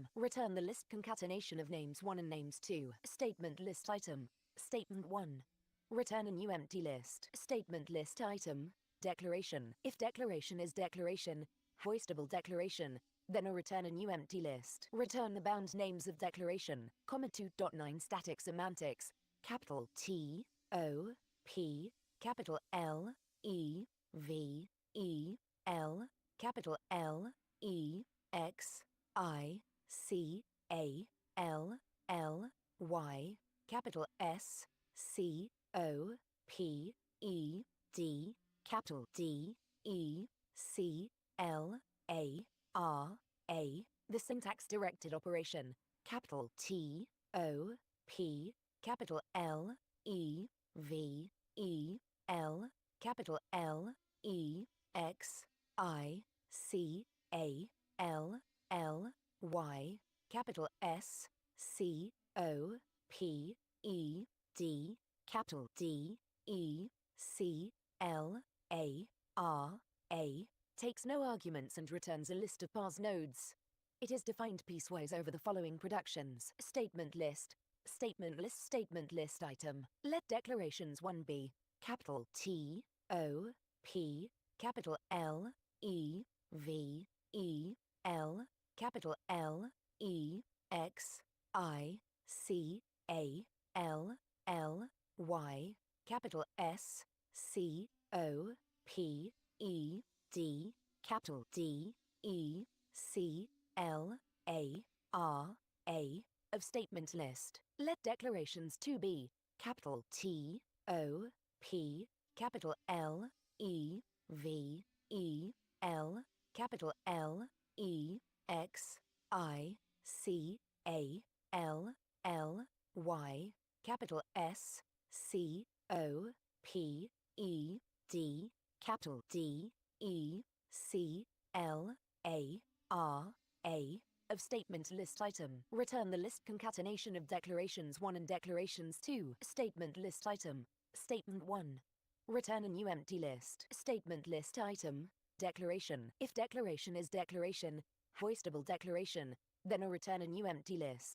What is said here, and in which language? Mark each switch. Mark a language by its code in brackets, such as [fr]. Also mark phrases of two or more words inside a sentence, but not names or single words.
[en] Return the list concatenation of names 1 and names 2. Statement list item, statement 1. Return a new empty list. Statement list item, declaration. If declaration is declaration, hoistable declaration, then return a new empty list. Return the bound names of declaration, 2.9 static semantics. Capital T, O, P, capital L, E, V, E, L, capital L, E, X, I, C, A, L, L, Y, capital S, C, O, P, E, D, capital D, E, C, L, A, R, A. The syntax directed operation, capital T, O, P, capital L, E, V, E, L, capital L, E, X, I, C, A, L, L, Y, capital S, C, O, P, E, D, capital D, E, C, L, A, R, A, takes no arguments and returns a list of parse nodes. It is defined piecewise over the following productions. Statement list item. Let declarations 1 be capital T, O, P, capital L, E, V, E, L, capital L, E, X, I, C, A, L, L, Y, capital S, C, O, P, E, D, capital D, E, C, L, A, R, A, of statement list. Let declarations 2 be capital T, O, P, capital L, E, V, E, L, capital L, E, X, I, C, A, L, L, Y, capital S, C, O, P, E, D, capital D, E, C, L, A, R, A, of statement list item. Return the list concatenation of declarations 1 and declarations 2. Statement list item, statement 1. Return a new empty list. Statement list item, declaration. If declaration is declaration, hoistable declaration, then return a new empty list.